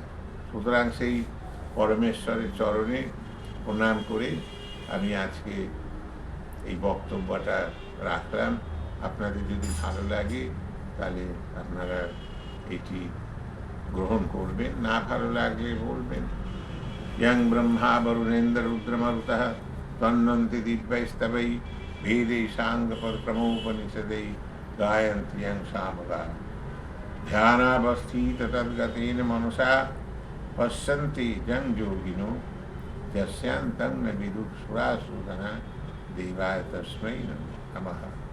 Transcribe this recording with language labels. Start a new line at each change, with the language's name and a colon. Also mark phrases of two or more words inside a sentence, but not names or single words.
Bangla: সুতরাং সেই পরমেশ্বরের চরণে প্রণাম করে আমি আজকে এই বক্তব্যটা রাখলাম। আপনাদের যদি ভালো লাগে তাহলে আপনারা এটি গ্রহণ করবেন, না ভালো লাগলে বলবেন।
Sanskrit: यं ब्रह्मा वरुणेन्द्र रुद्रमरुतः तन्वन्ति दिव्यैस्तवै वेदैशाङ्गपरक्रमोपनिषदै गायन्ति यं सामगा ध्यानावस्थिततद्गतेन मनसा पश्यन्ति यं योगिनो यस्यान्तं न विदुः सुरासुरगणा देवाय तस्मै नमः।